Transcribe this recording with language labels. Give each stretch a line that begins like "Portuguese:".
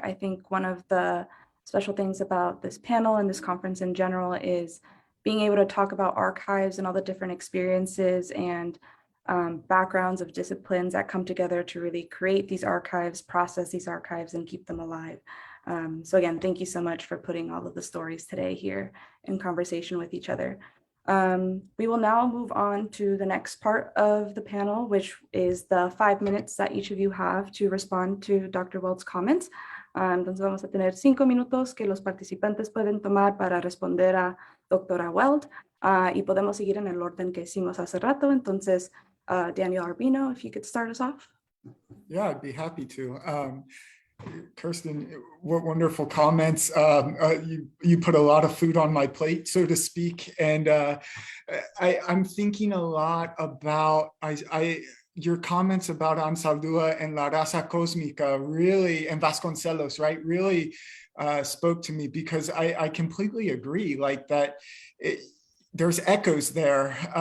English: I think one of the special things about this panel and this conference in general is being able to talk about archives and all the different experiences and backgrounds of disciplines that come together to really create these archives, process these archives, and keep them alive. So again, thank you so much for putting all of the stories today here in conversation with each other. We will now move on to the next part of the panel, which is the 5 minutes that each of you have to respond to Dr. Weld's comments.
Spanish: Entonces vamos a tener 5 minutos que los participantes pueden tomar para responder a doctora Weld, y podemos seguir en el orden que hicimos hace rato. Entonces,
English: Daniel Arbino, if you could start us off. Yeah, I'd be happy to. Kirsten, what wonderful comments. You put a lot of food on my plate, so to speak. And I'm thinking a lot about your comments about Ansaldúa and La Raza Cósmica really, and Vasconcelos, right, really spoke to me, because I completely agree, like that there's echoes there.